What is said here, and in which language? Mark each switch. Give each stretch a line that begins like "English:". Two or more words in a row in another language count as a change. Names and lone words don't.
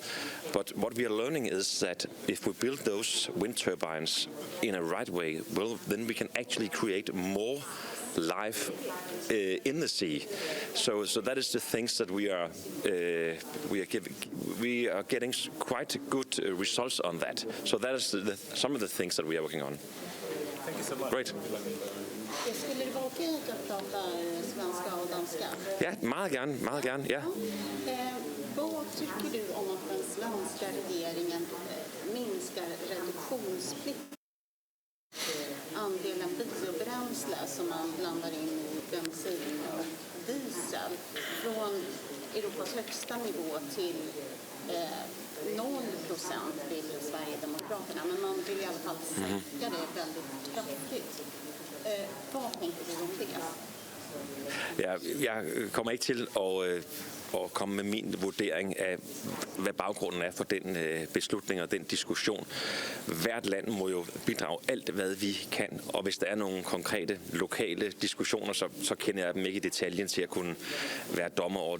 English: But what we are learning is that if we build those wind turbines in a right way, well, then we can actually create more life in the sea. So that is the things that we are getting quite good results on that. So that is some of the things that we are working on. Thank you so much. Great.
Swedish: Skulle det vara okej att jag pratar svenska och danska?
Danish: Ja, meget gerne, ja.
Swedish: Vad tycker du om att den svenska regeringen minskar reduktionsplikten? Andelen biobränsle som man blandar in i bensin och diesel från Europas högsta nivå till 0% vill Sverigedemokraterna, men man vill i alla fall sänka det väldigt kraftigt. Vad tänker du om det?
Danish: Ja, jeg kommer ikke til at komme med min vurdering af, hvad baggrunden er for den beslutning og den diskussion. Hvert land må jo bidrage alt, hvad vi kan, og hvis der er nogle konkrete lokale diskussioner, så kender jeg dem ikke i detaljen til at kunne være dommer over det.